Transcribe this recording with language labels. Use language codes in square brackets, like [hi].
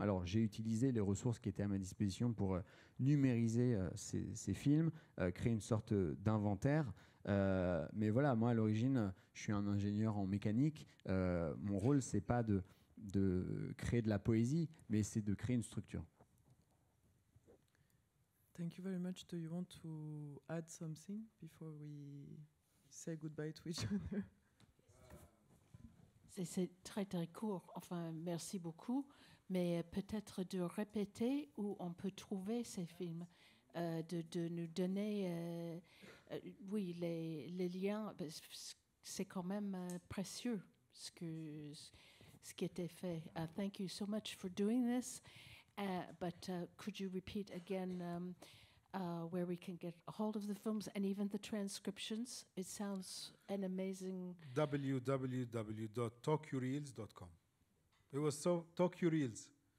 [fr] Alors, j'ai utilisé les ressources qui étaient à ma disposition pour numériser ces films, créer une sorte d'inventaire. Mais voilà, moi, à l'origine, je suis un ingénieur en mécanique. Mon rôle, c'est pas de créer de la poésie, mais c'est de créer une structure. [en] Thank you very much. Do you want to add something before we say goodbye to each other? [fr] C'est très très court. Enfin, merci beaucoup. Mais peut-être de répéter où on peut trouver ces films, de nous donner, oui, les liens. C'est quand même précieux ce qui était fait. [en] Thank you so much for doing this. But could you repeat again where we can get a hold of the films and even the transcriptions? It sounds an amazing... www.tokyoreels.com. It was Tokyo Reels.